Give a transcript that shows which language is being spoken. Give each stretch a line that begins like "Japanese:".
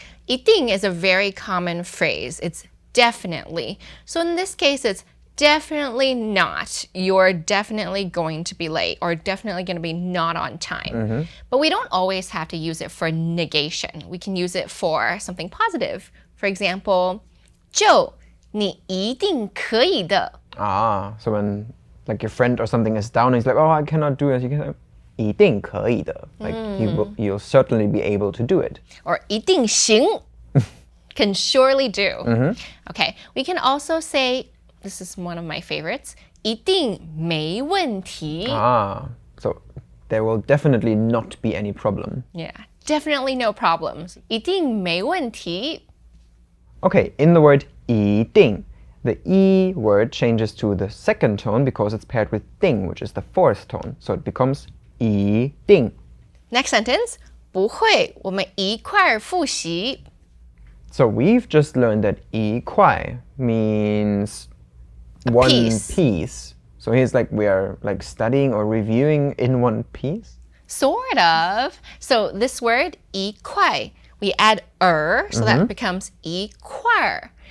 Chinese: 一定
English: is a very common phrase. It's definitely. So in this case, it's definitely not. You're definitely going to be late or definitely going to be not on time. But we don't always have to use it for negation. We can use it for something positive. For example,
Chinese: 就你一定可以的.
English: So when like your friend or something is down, he's like, oh, I cannot do it. You can say,
Chinese: 一定可以的.
English: Like you'll certainly be able to do it. Or
Chinese: 一定行.
English: Can surely do. Okay, we can also say, this is one of my favorites,
Chinese: 一定没问题.
English: So there will definitely not be any problem. Yeah, definitely no problems.
Chinese: 一定没问题.
English: Okay, in the word
Chinese: 一定,
English: the E word changes to the second tone because it's paired with 定, which is the fourth tone. So it becomes
Chinese: 一定.
English: Next sentence,
Chinese: 不会，我们一块儿复习.
English: So we've just learned that
Chinese: 一块
English: means one piece. So here's like we are like studying or reviewing in one piece. Sort of. So this word, 一块, we add so that becomes
Chinese: 一块儿.